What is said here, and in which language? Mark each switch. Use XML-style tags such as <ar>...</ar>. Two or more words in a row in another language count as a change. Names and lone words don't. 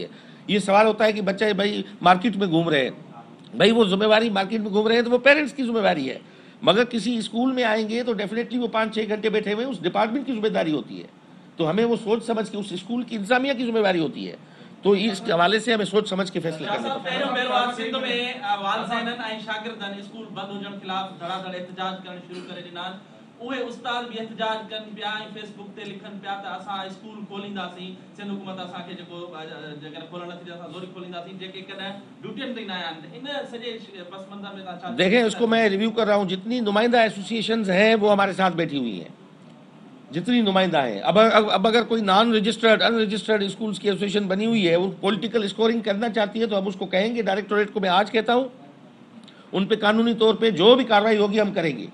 <ur>یہ سوال ہوتا ہے کہ بچے بھائی مارکیٹ میں گھوم رہے ہیں، بھائی وہ ذمہ داری مارکیٹ میں گھوم رہے ہیں تو وہ پیرنٹس کی ذمہ داری ہے. مگر کسی اسکول میں آئیں گے تو ڈیفینیٹلی وہ 5-6 گھنٹے بیٹھے ہوئے اس ڈپارٹمنٹ کی ذمہ داری ہوتی ہے. تو ہمیں وہ سوچ سمجھ کے اس اسکول کی انتظامیہ کی ذمہ داری ہوتی ہے. تو اس حوالے سے ہمیں سوچ سمجھ کے فیصلے کرنے</ur> <sd>साहब पहिरियों भेरो आहे सिंध में वालदैन ऐं शागिर्दनि स्कूल बंदि हुजण खिलाफ़ धड़ाधड़ एहतजाज करणु शुरू करे ॾिना आहिनि। उहे उस्ताद बि एहतजाज कनि पिया ऐं फेसबुक ते लिखनि पिया त असां स्कूल खोलींदासीं, सिंध हुकूमत असांखे जेको जेकॾहिं खोलण नथी ॾे असां ज़ोरी खोलींदासीं, जेके कॾहिं ड्यूटियुनि ते न आया आहिनि। इन सॼे पस मंज़र में तव्हां छा</sd> <ur>دیکھیں، اس کو میں ریویو کر رہا ہوں۔ جتنی نمائندہ ایسوسی ایشنز ہیں وہ ہمارے ساتھ بیٹھی ہوئی ہیں، جتنی نمائندہ ہیں. اب اگر کوئی</ur> <en>non registered unregistered schools</en> <ur>کی ایسوسی ایشن بنی ہوئی ہے، وہ</ur> <en>political scoring</en> <ur>کرنا چاہتی ہے، تو ہم اس کو کہیں گے ڈائریکٹوریٹ کو. میں آج کہتا ہوں، ان پہ قانونی طور پہ جو بھی کارروائی ہوگی ہم کریں گے.</ur>